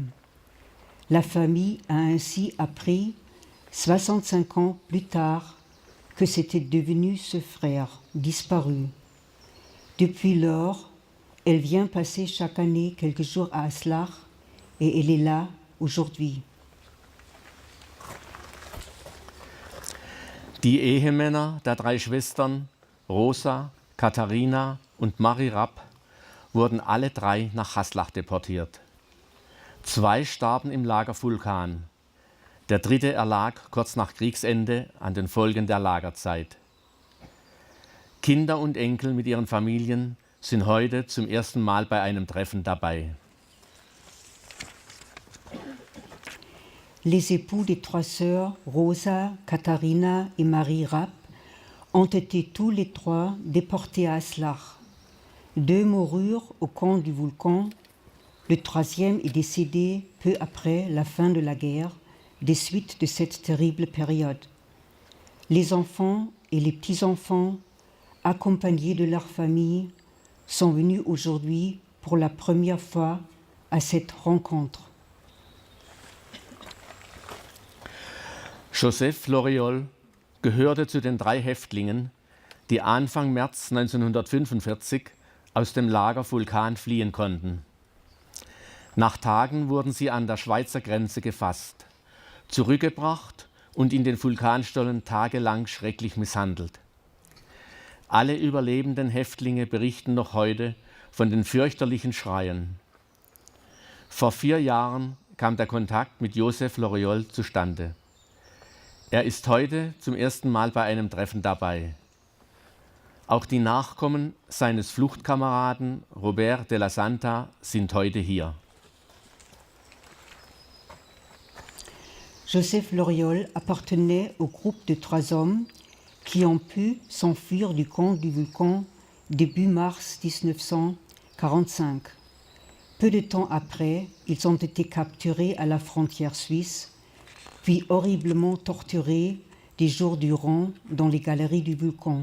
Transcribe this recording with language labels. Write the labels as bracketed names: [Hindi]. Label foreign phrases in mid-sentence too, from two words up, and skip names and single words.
[French] La famille a ainsi appris, 65 ans plus tard, que c'était devenu ce frère disparu. Depuis lors, elle vient passer chaque année quelques jours à Haslach et elle est là aujourd'hui. [German] Die Ehemänner der 3 Schwestern, Rosa, Katharina und Marie Rapp, wurden alle 3 nach Haslach deportiert. 2 starben im Lager Vulkan. Der 3. erlag kurz nach Kriegsende an den Folgen der Lagerzeit. Kinder und Enkel mit ihren Familien sind heute zum ersten Mal bei einem Treffen dabei. [French] Les époux des 3 sœurs, Rosa, Katharina et Marie Rapp, ont été tous les 3 déportés à Haslach. 2 moururent au camp du Vulcan. Le 3e est décédé peu après la fin de la guerre, des suites de cette terrible période. Les enfants et les petits-enfants, accompagnés de leurs familles, sont venus aujourd'hui pour la première fois à cette rencontre. [German] Joseph Loriol gehörte zu den 3 Häftlingen, die Anfang März 1945 aus dem Lager Vulkan fliehen konnten. Nach Tagen wurden sie an der Schweizer Grenze gefasst, zurückgebracht und in den Vulkanstollen tagelang schrecklich misshandelt. Alle überlebenden Häftlinge berichten noch heute von den fürchterlichen Schreien. Vor 4 Jahren kam der Kontakt mit Joseph Loriol zustande. Er ist heute zum ersten Mal bei einem Treffen dabei. Auch die Nachkommen seines Fluchtkameraden Robert de la Santa sind heute hier. [French] Joseph Loriol appartenait au groupe de 3 hommes qui ont pu s'enfuir du camp du Vulcan début mars 1945. Peu de temps après, ils ont été capturés à la frontière suisse, puis horriblement torturés des jours durant dans les galeries du Vulcan.